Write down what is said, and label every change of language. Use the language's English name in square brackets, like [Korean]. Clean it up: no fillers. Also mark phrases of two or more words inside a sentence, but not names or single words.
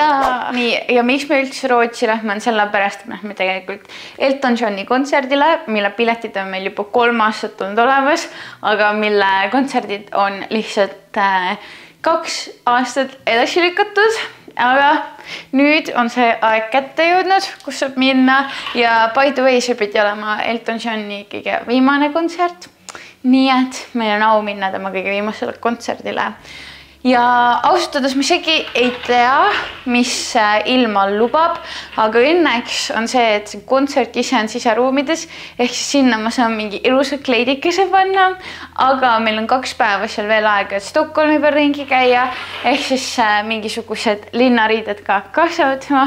[Estonian] Nii, ja miks me üldse Rootsi lähme on sellepärast, et me tegelikult Elton Johni kontserdile, mille piletid on meil juba 3 aastat olnud olemas, aga mille kontserdid on lihtsalt 2 aastat edasi lükatud. Aga nüüd on see aeg kätte jõudnud, kus saab minna ja [English] by the way, [Estonian] see pidi olema Elton Johni kõige viimane kontsert. Nii et meil on au minna tema kõige viimasele kontserdile. Ja ausutades ma isegi ei tea, mis ilmal lubab, aga õnneks on see, et see kontsert ise on siseruumides, ehk siis sinna ma saan mingi ilusa kleidikese panna, aga meil on 2 päeva seal veel aega, et Stockholmi peal ringi käia, ehk siis mingisugused linnariided ka kaasa võtma.